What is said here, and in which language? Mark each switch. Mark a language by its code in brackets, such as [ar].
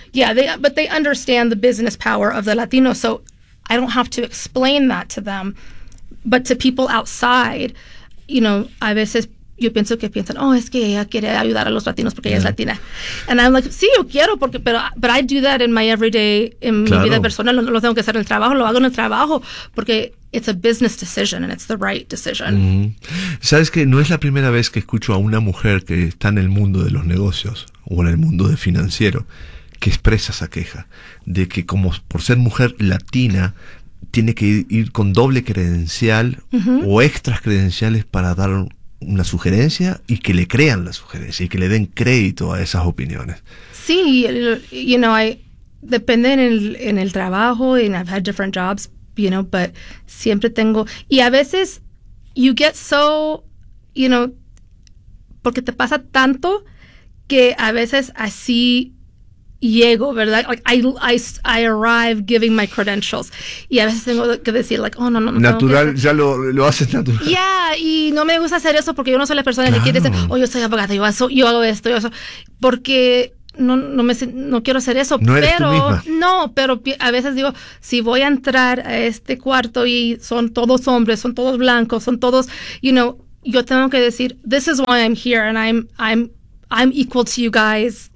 [en] Yeah, but they understand the business power of the Latino. So I don't have to explain that to them. But to people outside, you know, [es] a veces yo pienso que piensan, oh, es que ella quiere ayudar a los latinos porque ella es latina. [en] And I'm like, [es] sí, yo quiero, porque, [en] but I do that in my everyday, in [es] mi vida personal. No lo tengo que hacer en el trabajo, lo hago en el trabajo, porque [en] it's a business decision and it's the right decision. Mm-hmm. [es] Sabes que no es la primera vez que escucho a una mujer que está en el mundo de los negocios o en el mundo de financiero que expresa esa queja de que, como por ser mujer latina, tiene que ir con doble credencial, uh-huh, o extras credenciales para dar una sugerencia y que le crean la sugerencia y que le den crédito a esas opiniones. Sí, [en] you know, I [es] depende en el trabajo, [en] and I've had different jobs, you know, but [es] siempre tengo, y a veces [en] you get so, you know, [es] porque te pasa tanto que a veces así llego, ¿verdad? [en] Like, I arrive giving my credentials. [es] Y a veces tengo que decir, like, oh, no. Natural, ya lo haces natural. Yeah, y no me gusta hacer eso porque yo no soy la persona, claro, que quiere decir, oh, yo soy abogada, yo hago esto. Porque no quiero hacer eso. No, pero eres tú misma. No, pero a veces digo, si voy a entrar a este cuarto y son todos hombres, son todos blancos, son todos, [en] you know, [es] yo tengo que decir, [en] this is why I'm here and I'm equal to you guys.